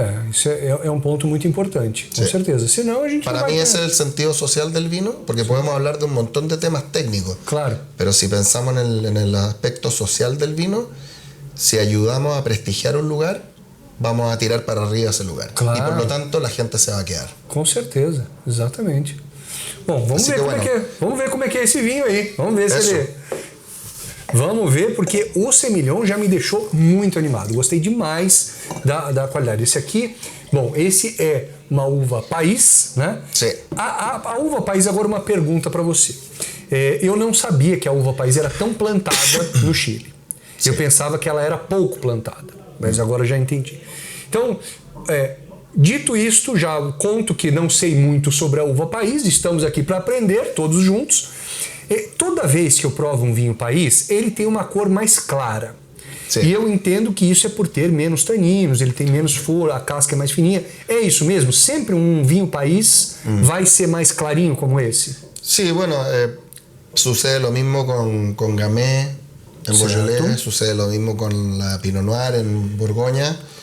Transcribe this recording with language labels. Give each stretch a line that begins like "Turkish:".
Portuguese: Isso é um ponto muito importante, com Sim. certeza. Senão a gente
Spanish: Para
Portuguese: não vai
Spanish: mí
Portuguese: ter-
Spanish: ese es el sentido social del vino, porque podemos hablar de un montón de temas técnicos. Claro, Pero si pensamos en el aspecto social del vino, si ayudamos a prestigiar un lugar, vamos a tirar para arriba ese lugar. Claro. Y por lo tanto la gente se va a quedar.
Portuguese: com certeza, exatamente. Bom, vamos Assim
Spanish: bueno.
Portuguese: que é, vamos ver como é que é esse vinho aí. Vamos ver se Isso. ele... Vamos ver, porque o Semillon já me deixou muito animado. Gostei demais da qualidade. Esse aqui, bom, esse é uma uva país, né? Sim. A uva país, agora uma pergunta para você. Eu não sabia que a uva país era tão plantada no Chile. Eu pensava que ela era pouco plantada, mas agora já entendi. Então, dito isto, já conto que não sei muito sobre a uva país, estamos aqui para aprender, todos juntos. Toda vez que eu provo um vinho país, ele tem uma cor mais clara. Sim. E eu entendo que isso é por ter menos taninos, ele tem menos flor, a casca é mais fininha. É isso mesmo? Sempre um vinho país vai ser mais clarinho como esse?
Spanish: Sí, bueno, sucede lo mismo con Gamay en Cierto. Beaujolais, sucede lo mismo con la Pinot Noir en Borgoña.